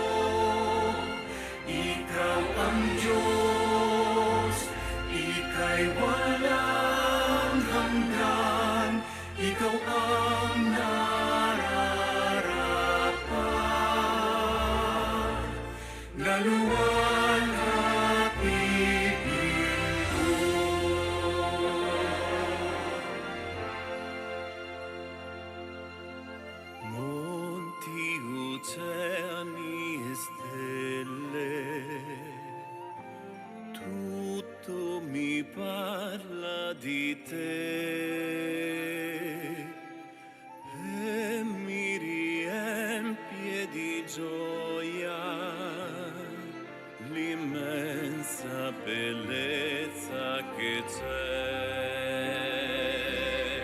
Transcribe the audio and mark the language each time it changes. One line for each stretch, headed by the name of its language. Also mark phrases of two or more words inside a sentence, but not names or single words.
Filipino: Ikaw ang Diyos, ika'y walang hanggan, ikaw ang nararapat, na luwalhatihin ko.
Italian: Monti oceani e stelle, tutto mi parla di te e mi riempie di gioia l'immensa bellezza che c'è.